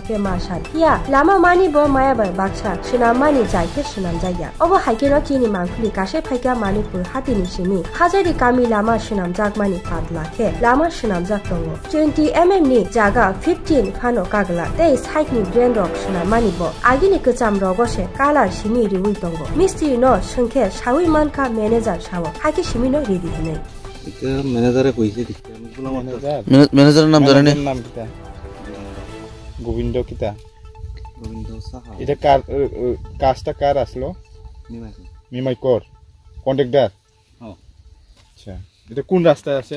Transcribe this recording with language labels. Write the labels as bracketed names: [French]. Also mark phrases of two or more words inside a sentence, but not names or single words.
[Kok Borok] ke mashan hiya lama mani bo maya bai baksa shnam mani jai ke shnam jaiya obo haike ro chini mangkhuli kashe phaika manipur hatini simi hajari kami lama shnam jag mani padla ke lama shnam jak tongo 20 mm ni jaga 15 phano kagla tei side ni brand rok shnam mani bo agini kcham rogo she kalar simi riwi tongo mistri no sangkhe sawi manka manager sawo haike simi no redi nei [Bangla] এটা ম্যানেজারে কইছে দিতে আমি বললাম ম্যানেজারের নাম জানেন নাম কিটা গোবিন্দ কিটা গোবিন্দ সাহা এটা কার কাজটা কার আসলো নিমাইছে মিমাই কর কন্ট্রাক্টর হ্যাঁ আচ্ছা এটা কোন রাস্তায় আছে